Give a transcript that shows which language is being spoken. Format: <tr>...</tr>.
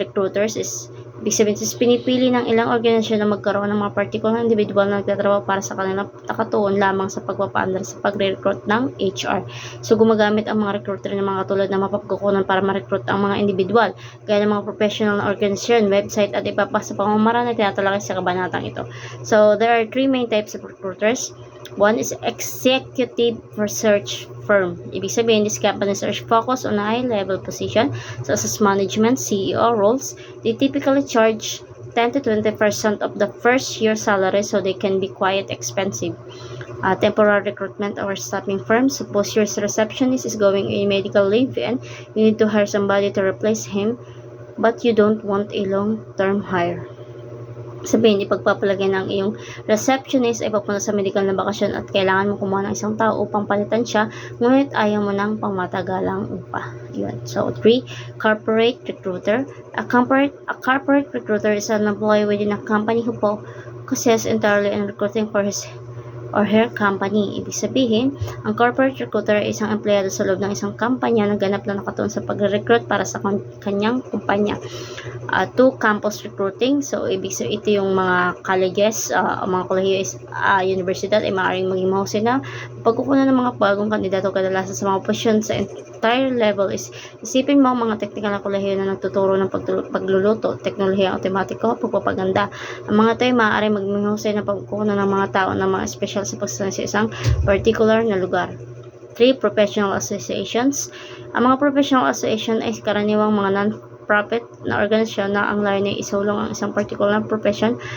<tl>Recruiters is ibig sabihin, pinipili ng ilang organisasyon na magkaroon ng mga partikular individual na nagtatrabaho para sa kanilang takatuon lamang sa pagpapaandar sa pagre-recruit ng HR. So, gumagamit ang mga recruiter ng mga katulad na mapagkukunan para ma-recruit ang mga individual, gaya ng mga professional na organisasyon, website at iba pa sa pamamaraan na tinatalakay sa kabanatang ito.</tl> <en>So, there are 3 main types of recruiters. 1 is executive research firm.</en> <tl>Ibig sabihin,</tl> <en>these companies are focused on a high-level position such as management, CEO roles. They typically charge 10 to 20% of the first year salary, so they can be quite expensive. Temporary recruitment or staffing firms. Suppose your receptionist is going on medical leave and you need to hire somebody to replace him, but you don't want a long-term hire.</en> <tl>Sabihin, ipagpapalagay ng iyong receptionist ay papunta sa medical na bakasyon at kailangan mo kumuha ng isang tao upang palitan siya, ngunit ayaw mo ng pangmatagalang upa.</tl> <en>Yun. So, 3. Corporate recruiter. A corporate recruiter is an employee within a company who focuses entirely on recruiting for his or her company.</en> <tl>Ibig sabihin, ang corporate recruiter ay isang empleyado sa loob ng isang kampanya na ganap na nakatuon sa pagre-recruit para sa kanyang kumpanya. 2, campus recruiting. So, ibig sabihin, ito yung mga colleges, mga kolehiyo, universidad ay maaaring maging mahusay na pagkukunan ng mga bagong kandidato kadalasan sa mga posisyon sa entire level. Isipin mo ang mga technical na kolehiyo na nagtuturo ng pagluluto, teknolohiya automatiko, pagpapaganda. Ang mga tayo maaaring maging mahusay na pagkukunan ng mga tao na mga special sa pagsasanay sa isang particular na lugar.</tl> <en>3, professional associations.</en> <tl>Ang mga professional association ay karaniwang mga non-profit na organisasyon na ang layunin ay isulong ang isang particular profession.</tl>